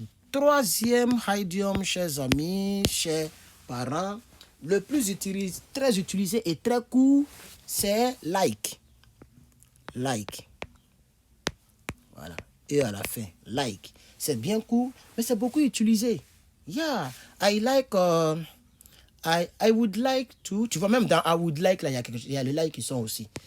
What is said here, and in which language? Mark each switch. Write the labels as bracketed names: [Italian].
[French] Troisième idiome, chers amis, chers parents, le plus utilisé, très utilisé et très court, c'est like. Like. Voilà. Et à la fin, like. C'est bien court, mais c'est beaucoup utilisé. [English] Yeah, I like, I would like to. [French] Tu vois, même dans [English] I would like, [French] là, il y a les like qui sont aussi.